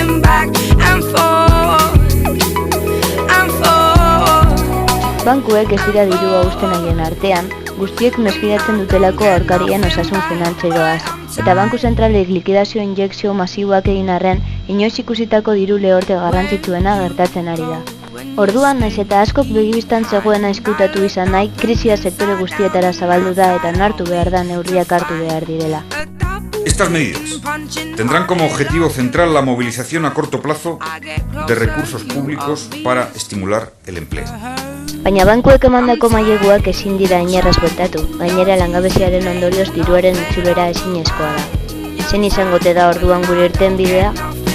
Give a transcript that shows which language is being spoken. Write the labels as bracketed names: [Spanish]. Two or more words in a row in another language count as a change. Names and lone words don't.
[Basque] Bankuek ez dira dirua uzten haien artean, guztiek meskidatzen dutelako aurkarien osasun finantzieroaz, eta banku zentralek likidazio injekzio masiboak egin arren, inoiz ikusitako diru lehorte garrantzitsuena gertatzen ari da. Orduan, naiz eta askok begibistan zegoena ezkutatu izan nahi, krisia sektore guztietara zabaldu da eta onartu behar da neurriak hartu behar direla. [Spanish] Estas medidas tendrán como objetivo central la movilización a corto plazo de recursos públicos para estimular el empleo. [Basque] Baina bankuek emandako maileguak ezin dira inerraz bueltatu, gainera langabeziaren ondorioz diruaren itzulera ezinezkoa da. Zein izango te da orduan gure irtenbidea?